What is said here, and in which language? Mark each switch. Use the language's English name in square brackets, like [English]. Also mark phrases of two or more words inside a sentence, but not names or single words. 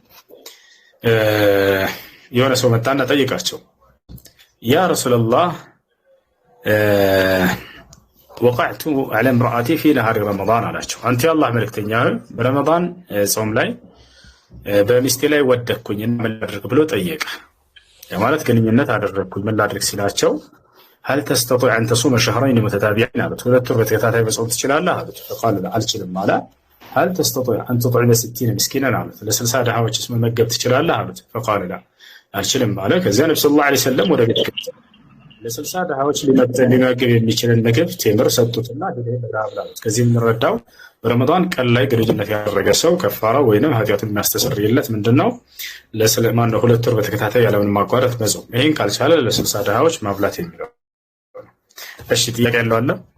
[Amharic] የሆነ ሰው መጣና ጠይቃቸው፣ [Arabic] يا رسول الله وقعت على امرأتي في نهار رمضان [Amharic] አላቸው። አንተ የአላህ መልእክተኛ በረመዳን ጾም ላይ በሚስቴ ላይ ወደቅኩኝ እና ምን ላድርግ ብሎ ጠየቀ። ማለት ግንኙነት አደረግኩኝ ምን ላድርግ ሲላቸው [Arabic] هل تستطيع أن تصوم شهرين متتابعين [Amharic] አሉት። 2 ወር በተከታታይ መጾም ትችላለህ አሉት። فقال አልችልም አለ። [Arabic] هل تستطيع أن تطعم 60 مسكينا [Amharic] አሉት። ለ60 ድሃዎችስ መመገብ ትችላለህ አሉት። [Arabic] فقال لا [Amharic] አልችልም አለ። ከዚያ ነብዩ [Arabic] صلى الله عليه وسلم [Amharic] ወደ ቤት ለ60 ድሃዎች ሊመገብ የሚችልን ምግብ ቴምር ሰጡትና አሉት። ከዚህ የምንረዳው በረመዳን ቀን ላይ ግንኙነት ያደረገ ሰው ከፋራ ወይንም ኃጢአቱን የሚያስተሰርይለት ምንድነው? ለሰለማን ነው 2 ወር በተከታታይ ያለምንም ማቋረጥ መጾም። ይሄን ካልቻለ ለ60 ድሃዎች ማብላት የሚለው። እሺ ጥያቄ ያለው አለ?